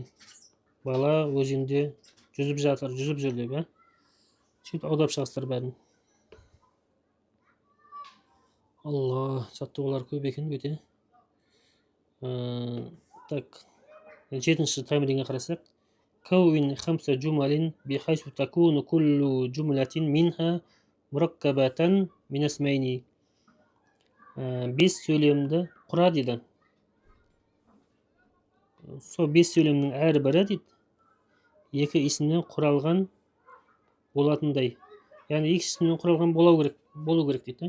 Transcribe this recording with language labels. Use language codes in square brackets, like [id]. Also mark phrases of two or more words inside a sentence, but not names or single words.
[kk] Бала өзенде жүзіп жатыр, жүзіп жүр деп, сөйтіп аудап шығасыздар бәрін. Алла, жаттығулар көп екен өте. Так, 7-ші таймеринге қарасақ. [ar] كون خمس جمل بحيث تكون كل جملة منها مركبة من اسمين. [kk] 5 сөйлемді құра дейді. Сол 5 сөйлемнің әрбірі дейді, 2 исімнен құралған болатындай. Яғни 2 исімнен құралған болу керек дейді.